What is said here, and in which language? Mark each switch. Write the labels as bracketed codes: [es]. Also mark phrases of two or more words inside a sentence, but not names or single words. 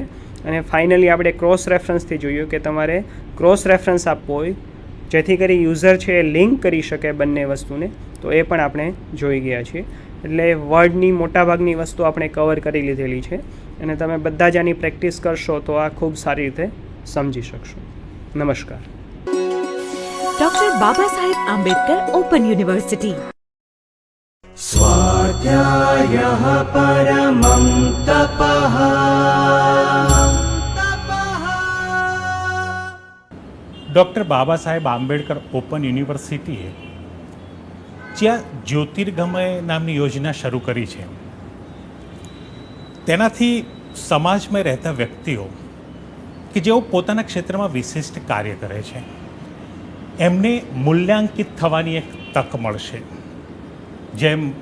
[gu] અને ફાઇનલી આપણે ક્રોસ રેફરન્સથી જોયું કે તમારે [en] cross reference [gu] આપવો હોય જેથી કરી યુઝર છે એ લિંક કરી શકે બંને વસ્તુને, તો એ પણ આપણે જોઈ ગયા છીએ. એટલે વર્ડની મોટાભાગની વસ્તુ આપણે કવર કરી લીધેલી છે અને તમે બધા જ આની પ્રેક્ટિસ કરશો તો આ ખૂબ સારી રીતે સમજી શકશો. નમસ્કાર. ડોક્ટર બાબા સાહેબ આંબેડકર ઓપન યુનિવર્સિટી. [sa] स्वाध्यायः परमं तपः. [gu] ડૉક્ટર બાબા સાહેબ આંબેડકર ઓપન યુનિવર્સિટીએ જ્યાં જ્યોતિર્ગમય નામની યોજના શરૂ કરી છે તેનાથી સમાજમાં રહેતા વ્યક્તિઓ કે જેઓ પોતાના ક્ષેત્રમાં વિશિષ્ટ કાર્ય કરે છે એમને મૂલ્યાંકિત થવાની એક તક મળશે.